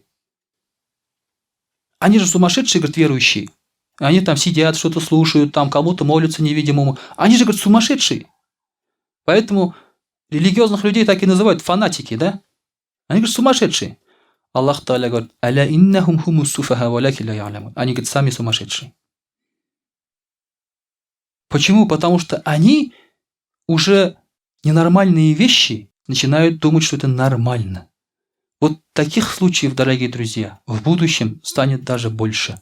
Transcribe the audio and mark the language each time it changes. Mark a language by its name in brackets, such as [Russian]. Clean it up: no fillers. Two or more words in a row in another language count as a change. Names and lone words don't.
[Russian] Они же сумасшедшие, говорят, верующие. Они там сидят, что-то слушают, там кому-то молятся невидимому. Они же, говорят, сумасшедшие. Поэтому религиозных людей так и называют фанатики, да? Они говорят, сумасшедшие. [Arabic] الله تعالى [Russian] говорит, [Arabic] «ألا إنهم هم السفهاء ولكن لا يعلمون». [Russian] Они, говорят, сами сумасшедшие. Почему? Потому что они уже ненормальные вещи начинают думать, что это нормально. Вот таких случаев, дорогие друзья, в будущем станет даже больше.